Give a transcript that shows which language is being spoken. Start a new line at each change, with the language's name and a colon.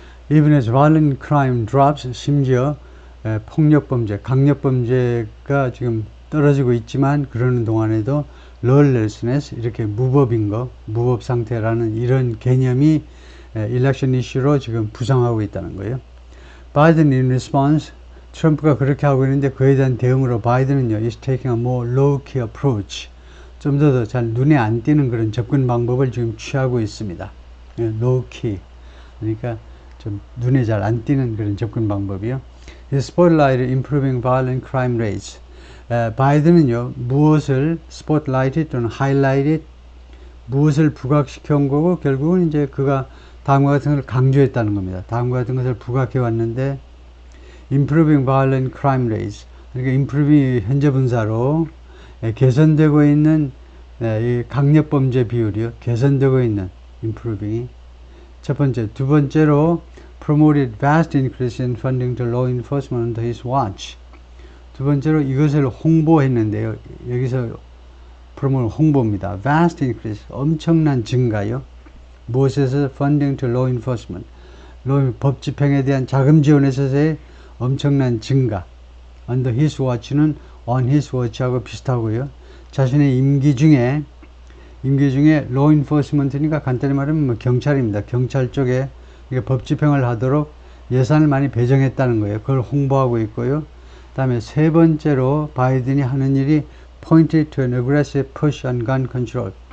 English: Even as violent crime drops,
Korean: 심지어 폭력범죄, 강력범죄가 지금 떨어지고 있지만 그러는 동안에도 lawlessness, 이렇게 무법인 거, 무법 상태라는 이런 개념이 일렉션 이슈로 지금 부상하고 있다는 거예요.
English: Biden in response,
Korean: 트럼프가 그렇게 하고 있는데 그에 대한 대응으로 바이든은요,
English: is taking a more low-key approach.
Korean: 좀 더 잘 눈에 안 띄는 그런 접근 방법을 지금 취하고 있습니다.
English: low-key.
Korean: 그러니까 좀 눈에 잘 안 띄는 그런 접근 방법이요.
English: His spotlight improving violent crime rates.
Korean: 바이든은요, 무엇을 spotlight 또는 highlight, 무엇을 부각시켜 온 거고, 결국은 이제 그가 다음과 같은 것을 강조했다는 겁니다. 다음과 같은 것을 부각해 왔는데,
English: improving violent crime rates.
Korean: 그러니까 improving 현재 분사로 개선되고 있는 이 강력범죄 비율이요. 개선되고 있는 improving이 첫 번째. 두 번째로
English: promoted vast increase in funding to law enforcement under his watch.
Korean: 두 번째로 이것을 홍보했는데요. 여기서 promote 홍보입니다.
English: vast increase,
Korean: 엄청난 증가요. 무엇에서
English: funding to law enforcement,
Korean: 법 집행에 대한 자금 지원에 있어서의 엄청난 증가.
English: under his watch
Korean: 는
English: on his watch
Korean: 하고 비슷하고요. 자신의 임기 중에 law enforcement니까 간단히 말하면 뭐 경찰입니다. 경찰 쪽에 법 집행을 하도록 예산을 많이 배정했다는 거예요. 그걸 홍보하고 있고요. 그 다음에 세 번째로 바이든이 하는 일이
English: pointed to an aggressive push on gun control.